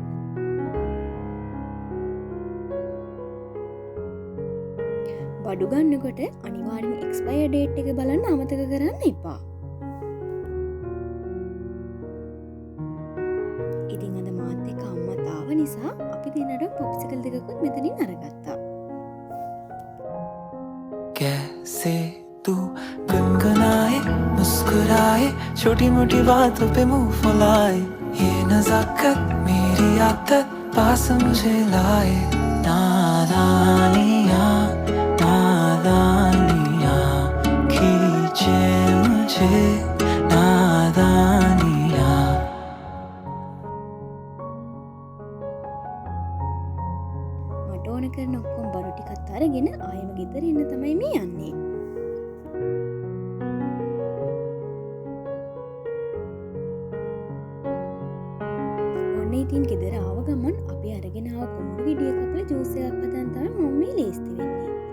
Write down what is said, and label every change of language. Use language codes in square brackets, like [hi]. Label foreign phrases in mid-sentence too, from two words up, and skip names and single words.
[si] බඩු ගන්නකොට අනිවාර්යෙන් එක්ස්පයර් ඩේට් එක බලන්න අමතක කරන්න එපා. ඉතින් අද මාත් එක්ක අම්මා ආව නිසා අපි දිනට පොප්සිකල් දෙකකුත් මෙතනින් අරගත්තා. [hi] कैसे तू गुनगुनाए मुस्कुराए छोटी मोटी बातों पे मुंह फुलाए ये नजाकत मेरी आदत पास मुझे लाए नादानियाँ नादानियाँ खींचे मुझे नादानियाँ [si] මට ඕන කරන ඔක්කොම බඩු ටිකත් අරගෙන ආයෙම ගෙදර එන්න තමයි මේ යන්නේ. ඉතින් ගෙදර ආව ගමන් අපි අරගෙන ආව කුඹුරු ගෙඩිය කපලා ජූස් එකක් හදන්න තමයි මම මේ ලේස්ති වෙන්නේ.